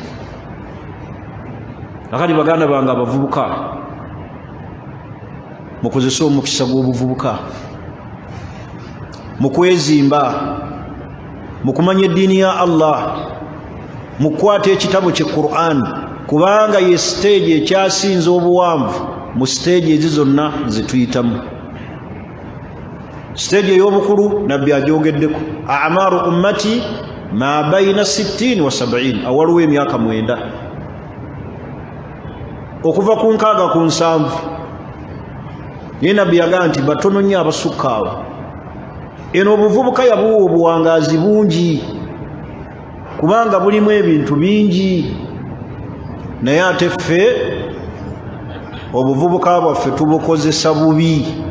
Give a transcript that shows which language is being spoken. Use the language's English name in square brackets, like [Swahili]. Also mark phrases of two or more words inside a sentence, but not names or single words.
[Ganda] Akali baganda bange abavubuka, mukozese omukisa gw'obuvubuka mu kwezimba, mu kumanya eddiini ya Allah, mu kukwata ekitabo kye Qur'an, kubanga ye siteegi ekyasinza obuwanvu mu siteegi ezi zonna ze tuyitamu. Siteegi ey'obukulu nabbi agyogeddeko, [Arabic] أعمار أمتي ما بين 60 و 70, [Ganda] awaliwo emyaka 9 okuva ku 6 ku 7. Ye nabbi yagaa nti batono nnyo abasukka awo. Eno obuvubuka yabuwa obuwangaazi bungi, kubanga bulimu ebintu bingi, naye ate ffe obuvubuka bwaffe tubukozesa bubi.